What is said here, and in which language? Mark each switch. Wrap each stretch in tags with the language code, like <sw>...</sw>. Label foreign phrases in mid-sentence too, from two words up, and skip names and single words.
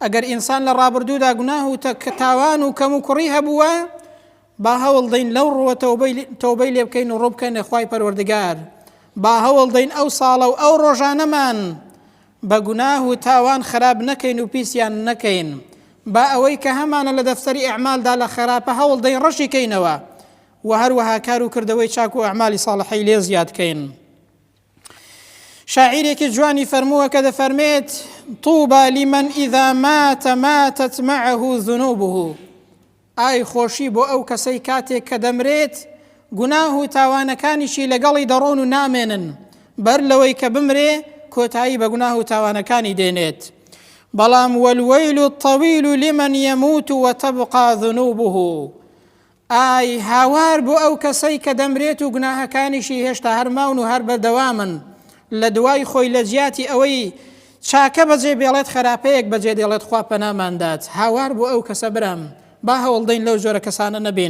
<ckb>ئەگەر ئینسان لە ڕابردوودا گوناه و تاوان و کەم و کوڕی هەبووە با هەوڵ دەین لەو ڕۆوە تەوبەی لێ بکەین و ڕوو بکەین خوای پەروەردگار با هەوڵ دەین ئەو ساڵە و ئەو ڕۆژانەمان بە گوناه و تاوان خراپ نەکەین و پیسیان نەکەین با ئەوەی کە هەمانە لە دەفتەری ئەعمالدا لە خراپە هەوڵ دەین ڕەشی کەینەوە و هەروەها کار و کردەوەی چاک و ئەعمالی ساڵحەی لێ زیادکەین. شاعیرێکی جوانی فەرمووە کە دەفەرمێت</ckb> <ar>طوبى لمن إذا ماتت معه ذنوبه</ar> <ckb>ئای خۆشی بۆ ئەو کەسەی کاتێک کە دەمرێت گوناه و تاوانەکانیشی لەگەڵی دەڕۆن و نامێنن بەر لەوەی کە بمرێ کۆتایی بە گوناه و تاوانەکانی دێنێت. بەڵام</ckb> <ar>والويل الطويل لمن يموت وتبقى ذنوبه</ar> <ckb>ئای هاوار بۆ ئەو کەسەی کە دەمرێت و گوناهەکانیشی هێشتا هەرماون و هەر بەردەوامن لە دوای خۆی لە جیاتی ئەوەی چاکە بەجێ بێڵێت خراپەیەک بەجێ دێڵێت خوا پەناماندات. هاوار بۆ ئەو کەسە برام با هەوڵ دەین لەو جۆرە کەسانە نەبین.</ckb>